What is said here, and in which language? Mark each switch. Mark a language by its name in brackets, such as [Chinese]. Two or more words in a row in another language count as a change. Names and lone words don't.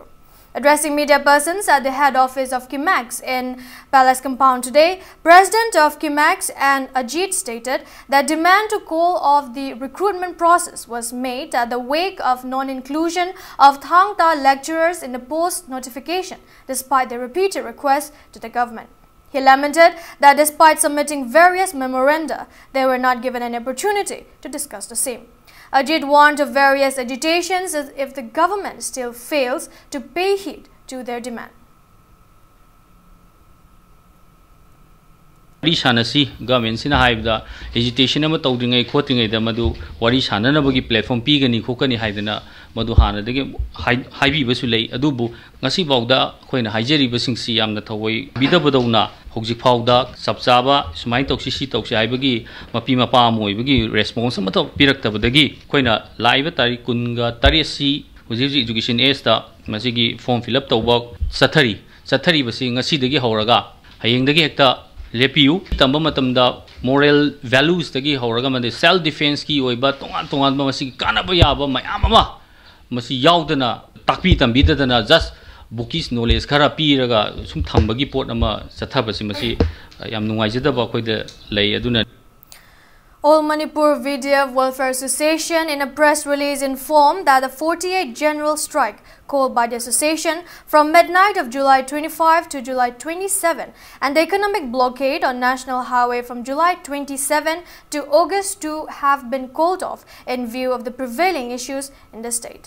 [English] Addressing media persons at the head office of Kimax in Palace Compound today, President of Kimax and Ajit stated that demand to call off the recruitment process was made at the wake of non-inclusion of Thangta lecturers in the post notification, despite their repeated requests to the government. He lamented that despite submitting various memoranda, they were not given an opportunity to discuss the same. Ajit warned of various agitations if the government still fails to pay heed to their demand. [Manipuri] Wari sanasi government sina haibda agitation ama tawdingai khotingai da madu wari sanana bagi platform pigani khokani haidana madu hana dege haibi basu lei adubu ngasi bawda khoina haijeri basingsi yamna thawai bidabadawna hojik phawda sabchaba sumai tawsi si tawsi haibagi mapi mapa moibagi response ama taw piraktabadagi khoina laiba tari kunga taresi hoji education age da masigi [English] form fill up [Manipuri] tawba sathari basi ngasi degi horaga hayeng degi hekta lepiu tamba matamda [English] moral values [Manipuri] tagi horaga mande [English] self defense [Manipuri] ki oiba tongan masi kanaba yaba mayam ama masi yaudana takpi tambidana [English] just bookies knowledge [Manipuri] khara piraga sum thambagi pot ama sathabasi masi yam nungaijadaba khoida lei aduna. [English] All Manipur VDF Welfare Association in a press release informed that the 48th general strike called by the association from midnight of July 25 to July 27 and the economic blockade on National Highway from July 27 to August 2 have been called off in view of the prevailing issues in the state.